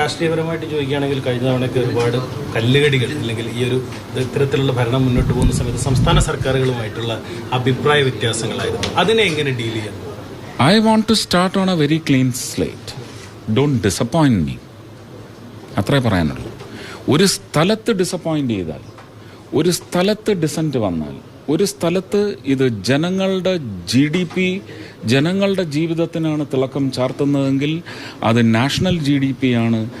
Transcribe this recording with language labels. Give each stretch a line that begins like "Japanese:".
Malayalam: രാഷ്ട്രീയപരമായിട്ട് ചോദിക്കുകയാണെങ്കിൽ കഴിഞ്ഞ തവണയ്ക്ക് ഒരുപാട് കല്ലുകടികൾ അല്ലെങ്കിൽ ഈ ഒരു ഇത്തരത്തിലുള്ള ഭരണം മുന്നോട്ട് പോകുന്ന സമയത്ത് സംസ്ഥാന സർക്കാരുകളുമായിട്ടുള്ള അഭിപ്രായ വ്യത്യാസങ്ങളായിരുന്നു. അതിനെ എങ്ങനെ ഡീൽ ചെയ്യാം?
English: I want to start on a very clean slate. Don't disappoint me.
Malayalam: അത്രേ പറയാനുള്ളൂ. ഒരു സ്ഥലത്ത് ഡിസപ്പോയിൻ്റ് ചെയ്താൽ, ഒരു സ്ഥലത്ത് ഡിസൻറ്റ് വന്നാൽ, ഒരു സ്ഥലത്ത് ഇത് ജനങ്ങളുടെ GDP, ജനങ്ങളുടെ ജീവിതത്തിനാണ് തിളക്കം ചാർത്തുന്നതെങ്കിൽ അത് നാഷണൽ GDP ആണ്.